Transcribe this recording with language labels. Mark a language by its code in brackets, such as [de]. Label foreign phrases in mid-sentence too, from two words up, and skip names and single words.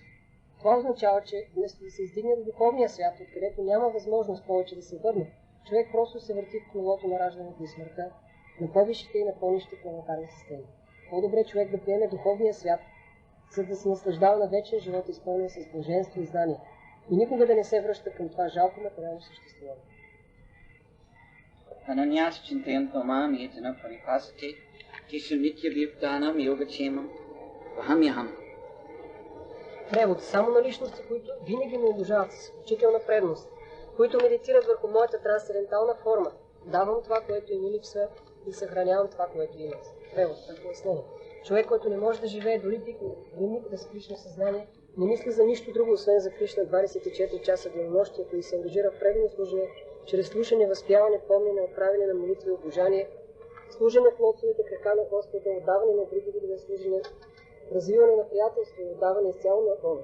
[bg] Това означава, че вместо да се издигне до духовния свят, откъдето няма възможност повече да се върне, човек просто се върти в крилото на раждането и смъртта, на по-висшите и на по-нисшите планетарни системи. По-добре човек да приеме духовния свят, за да се наслаждава на вечен живот, изпълнен с блаженство и знание, и никога да не се връща към това жалко материално съществуване. [sa] अनन्याश् चिन्तयन्तो मां ये जनाः पर्युपासते तेषां नित्य अभियुक्तानां योगक्षेमं वहाम्यहम्. [bg] Превод. Само на личности, които винаги ме обожават с изключителна предност, които медитират върху моята трансцендентална форма. Давам това, което им липсва и съхранявам това, което имат. Превод. Пояснение. Човек, който не може да живее дори никога с Кришна съзнание, не мисли за нищо друго, освен за Кришна 24 часа денонощието и се ангажира в преданно служение, чрез слушане, възпяване, помнене, отправяне на молитви и обожание, служене в лотовите крака на Господа, отдаване на други видове служения, развиване на приятелство и отдаване изцяло на Бога.